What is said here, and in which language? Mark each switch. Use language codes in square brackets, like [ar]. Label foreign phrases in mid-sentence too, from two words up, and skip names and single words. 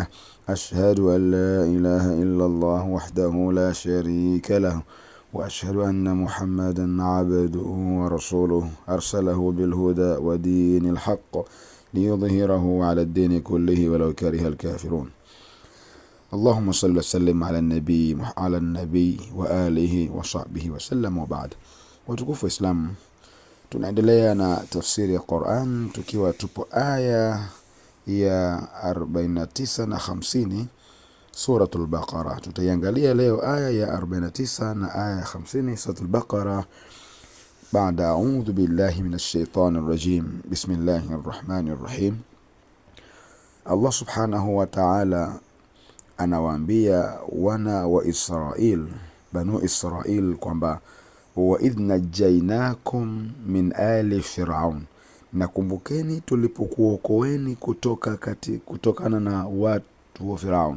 [ar] أشهد أن لا إله إلا الله وحده لا شريك له وأشهد أن محمدا عبده ورسوله أرسله بالهدى ودين الحق ليظهره على الدين كله ولو كره الكافرون. اللهم صل وسلم على النبي وآله وصحبه وسلم وبعد. وتكفوا إسلام، [sw] tunaendelea na tafsiri ya Qur'an tukiwa tupo aya ya 49 na 50 suratul Baqara. Tutaiangalia leo aya ya 49 na aya ya 50 suratul Baqara. [ar] Baada أعوذ بالله من الشيطان الرجيم. بسم الله الرحمن الرحيم. [sw] Allah [ar] سبحانه وتعالى [sw] anawaambia wana wa Israel, banu Israel, kwamba [ar] وإذ نجيناكم من آل فرعون, [sw] nakumbukeni tulipokuokoeni kutokana na watu wa Firaun.